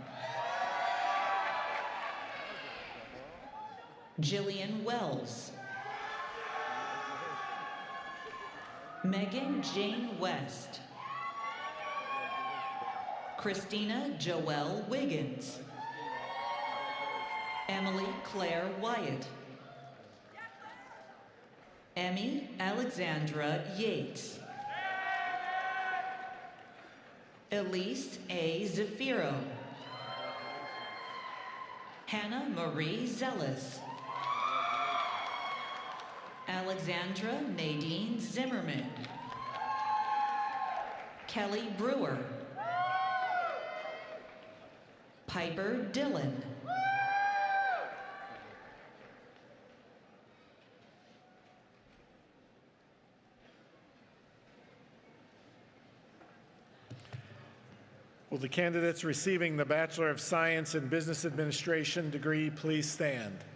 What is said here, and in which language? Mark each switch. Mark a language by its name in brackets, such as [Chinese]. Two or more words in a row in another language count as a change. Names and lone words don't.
[English] Jillian Wells. Megan Jane West. Christina Joelle Wiggins. Emily Claire Wyatt. Emmy Alexandra Yates. Elise A. Zafiro. Hannah Marie Zealous. Alexandra Nadine Zimmerman. Kelly Brewer. Piper Dillon. Will the candidates receiving the Bachelor of Science in Business Administration degree please stand?